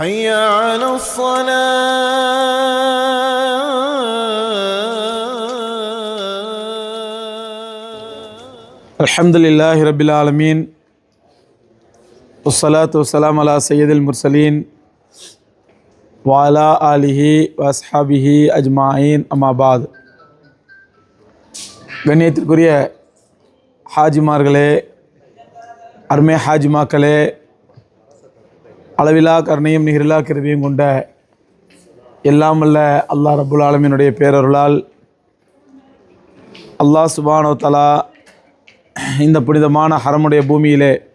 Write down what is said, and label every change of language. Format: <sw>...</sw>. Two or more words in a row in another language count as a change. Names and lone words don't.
<ar>حي على الصلاة. الحمد لله رب العالمين والصلاة والسلام على سيد المرسلين وعلى آله وأصحابه أجمعين أما بعد.</ar> <ta>கண்ணியத்திற்குரிய ஹாஜிமார்களே, அருமை ஹாஜிமாக்களே, அளவிலா கருணையும் நிகரிலா கிருபையும் கொண்ட எல்லாம் வல்ல அல்லாஹ்</ta> <ar>رب العالمين</ar> <ta>பேரருளால்</ta> <ar>الله سبحانه وتعالى</ar> <ta>இந்த புனிதமான ஹரமுடைய பூமியிலே</ta>